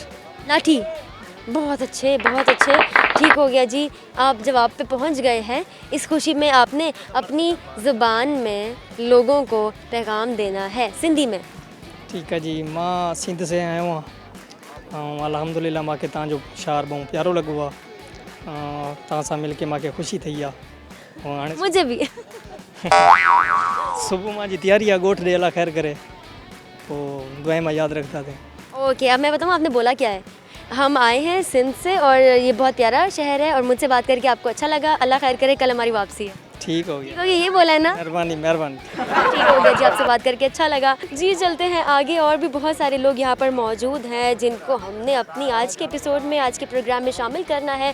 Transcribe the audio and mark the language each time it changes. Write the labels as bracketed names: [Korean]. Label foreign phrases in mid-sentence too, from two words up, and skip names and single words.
[Urdu] لاٹھی۔ بہت اچھے، بہت اچھے. ٹھیک ہو گیا جی، آپ جواب پہ پہنچ گئے ہیں۔ اس خوشی میں آپ نے اپنی زبان میں لوگوں کو پیغام دینا ہے سندھی میں. ٹھیک ہے جی. [Sindhi] मां सिंध से आयो हूँ। अल्हम्दुलिल्लाह मां के तव्हांजो शार बहुत प्यारो लॻो आहे। तव्हां सां मिल के मूंखे ख़ुशी थी आहे। हाणे [Urdu] مجھے بھی. [Sindhi] सुबह मां जी तैयारी आहे, ॻोठ ॾे अला ख़ैर करे, पोइ दुआ में यादि [Urdu] رکھتا تھے. اوکے، اب میں بتاؤں آپ نے بولا کیا ہے۔ ہم آئے ہیں سندھ سے اور یہ بہت پیارا شہر ہے اور مجھ سے بات کر کے آپ کو اچھا لگا، اللہ خیر کرے، کل ہماری واپسی ہے. ٹھیک ہو گیا. تو یہ بولا ہے نا? مہربانی مہربانی. ٹھیک ہو گیا جی، آپ سے بات کر کے اچھا لگا جی۔ چلتے ہیں آگے، اور بھی بہت سارے لوگ یہاں پر موجود ہیں جن کو ہم نے اپنی آج کے ایپیسوڈ میں، آج کے پروگرام میں شامل کرنا ہے.